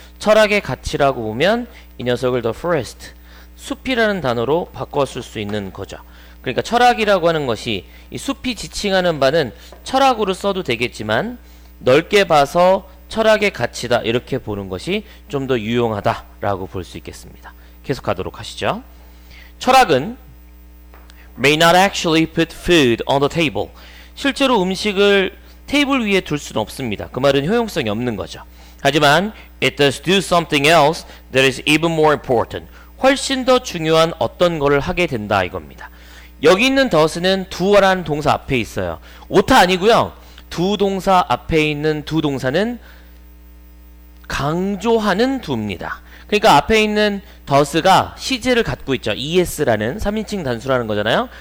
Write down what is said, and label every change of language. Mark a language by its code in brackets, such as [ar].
[ko] 철학의 가치라고 보면 이 녀석을 the forest, 숲이라는 단어로 바꿨을 수 있는 거죠. 그러니까 철학이라고 하는 것이 이 숲이 지칭하는 바는 철학으로 써도 되겠지만 넓게 봐서 철학의 가치다 이렇게 보는 것이 좀 더 유용하다라고 볼 수 있겠습니다. 계속 가도록 하시죠. 철학은 [en] may not actually put food on the table. [ko] 실제로 음식을 테이블 위에 둘 수는 없습니다. 그 말은 효용성이 없는 거죠. 하지만 [en] it does do something else that is even more important. [ko] 훨씬 더 중요한 어떤 거를 하게 된다 이겁니다. 여기 있는 does는 do라는 동사 앞에 있어요. 오타 아니고요. 두 동사 앞에 있는 두 동사는 강조하는 do입니다. 그러니까 앞에 있는 does가 시제를 갖고 있죠. es라는 3인칭 단수라는 거잖아요.